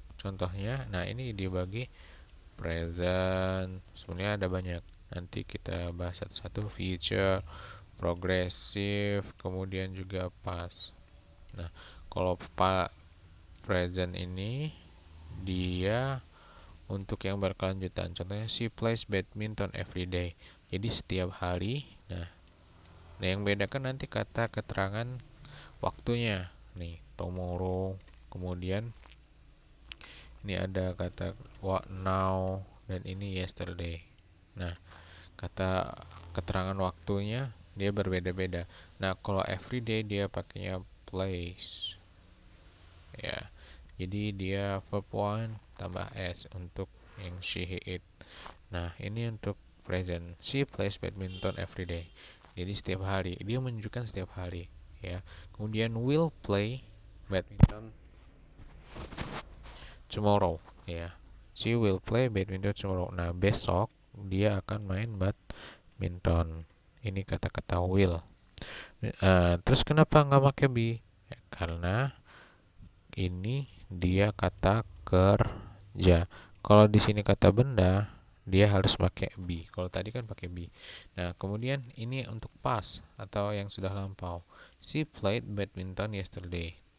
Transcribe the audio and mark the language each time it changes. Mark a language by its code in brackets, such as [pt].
[id] Contohnya, nah ini dibagi present. Sebenarnya ada banyak. Nanti kita bahas satu-satu. Future, progressive, kemudian juga past. Nah, kalau present ini dia untuk yang berkelanjutan. [en] Contohnya, she plays badminton every day. [id] Jadi setiap hari. Nah, yang bedakan nanti kata keterangan waktunya. Nih, tomorrow. Kemudian ini ada kata what now, dan ini yesterday. Nah, kata keterangan waktunya dia berbeda-beda. Nah, kalau everyday dia pakainya place, ya. Jadi dia verb one tambah s untuk yang she it. Nah, ini untuk present. [en] She plays badminton every day. [id] Jadi setiap hari, dia menunjukkan setiap hari, ya. Kemudian [en] will play badminton tomorrow, [id] ya. [en] She will play badminton tomorrow. [id] Nah, besok dia akan main badminton. Ini kata-kata will. Terus kenapa nggak pakai be? Ya, karena ini dia kata kerja. Kalau di sini kata benda, dia harus pakai be. Kalau tadi kan pakai be. Nah, kemudian ini untuk past atau yang sudah lampau. [en] She played badminton yesterday.